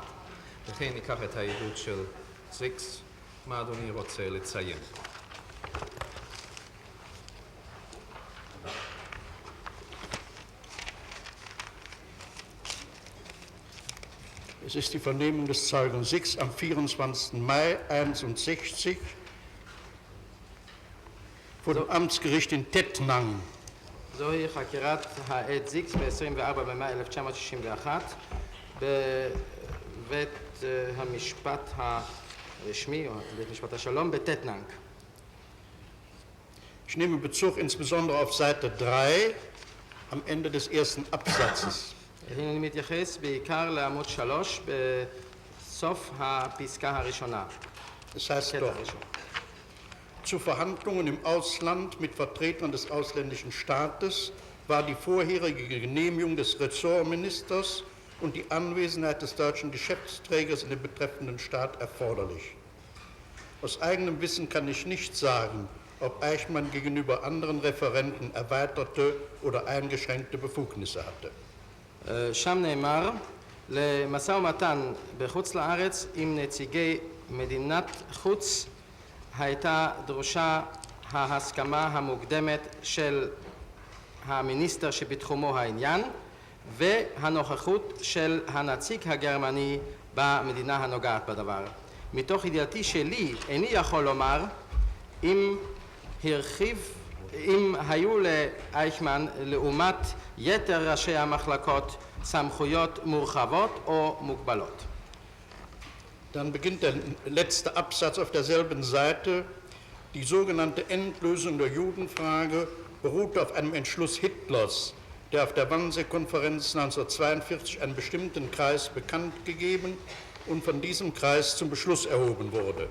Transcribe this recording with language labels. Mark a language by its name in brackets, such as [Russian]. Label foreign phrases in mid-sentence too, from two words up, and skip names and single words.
[Hebrew] לכן ניקח את העדות של זיקס. מה אדוני רוצה לציין? [German] Es ist die Vernehmung des Zeugen Six am 24. Mai 1961 vor dem Amtsgericht in Tettnang. [Hebrew] זוהי חקירת העד זיקס ב-24 במאי 1961 בבית המשפט הרשמי, או בית משפט השלום, בטטנאנג. [German] Ich nehme Bezug insbesondere auf Seite 3 am Ende des ersten Absatzes. [Hebrew] אני מתייחס בעיקר לעמוד 3 בסוף הפסקה הראשונה. [German] Das heißt dort, zu Verhandlungen im Ausland mit Vertretern des ausländischen Staates war die vorherige Genehmigung des Ressortministers und die Anwesenheit des deutschen Geschäftsträgers in dem betreffenden Staat erforderlich. Aus eigenem Wissen kann ich nicht sagen, ob Eichmann gegenüber anderen Referenten erweiterte oder eingeschränkte Befugnisse hatte. [Hebrew] שם נאמר, למשא ומתן בחוץ לארץ עם נציגי מדינת חוץ הייתה דרושה ההסכמה המוקדמת של המיניסטר שבתחומו העניין והנוכחות של הנציג הגרמני במדינה הנוגעת בדבר. מתוך ידיעתי שלי איני יכול לומר אם היו לאייכמן לעומת יתר ראשי המחלקות סמכויות מורחבות או מוגבלות. [German] Dann beginnt der letzte Absatz auf derselben Seite. Die sogenannte Endlösung der Judenfrage beruhte auf einem Entschluss Hitlers, der auf der Wannsee-Konferenz 1942 einen bestimmten Kreis bekannt gegeben und von diesem Kreis zum Beschluss erhoben wurde.